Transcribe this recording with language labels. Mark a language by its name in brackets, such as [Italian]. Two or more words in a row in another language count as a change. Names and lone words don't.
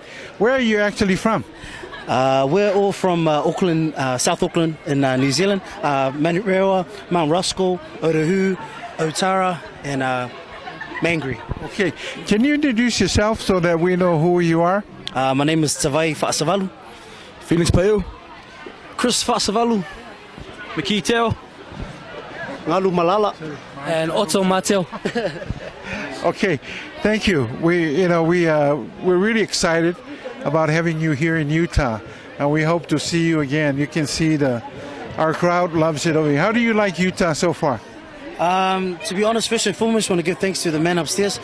[English] Where are you actually from? We're all from Auckland, South Auckland in New Zealand. Manurewa, Mount Ruskell, Otahu, Otara, and Mangere. Okay, can you introduce yourself so that we know who you are? My name is Tawai Fa'asavalu. Felix Paiu, Chris Fa'asavalu. Miki Teo, Ngalu Malala. and Otto Mateo. Okay, thank you. We're really excited about having you here in Utah, and we hope to see you again. You can see our crowd loves it over here. How do you like Utah so far? To be honest, first and foremost, I want to give thanks to the man upstairs.